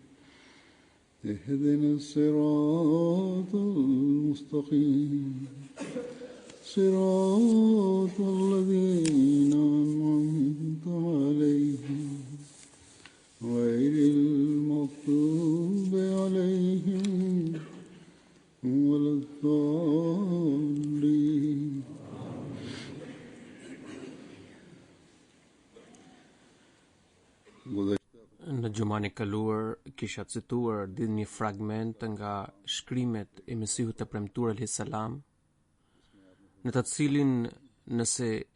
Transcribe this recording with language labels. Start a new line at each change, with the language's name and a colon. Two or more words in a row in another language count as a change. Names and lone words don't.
Arabic: اهدنا الصراط المستقيم صراط الذين أنعمت عليهم غير المغضوب عليهم ولا الضالين.
Albanian: Në gjumani kaluar kisha cituar një fragment nga shkrimet e Mesihut të premtuar
Arabic: عليه السلام,
Albanian: në të cilin nëse e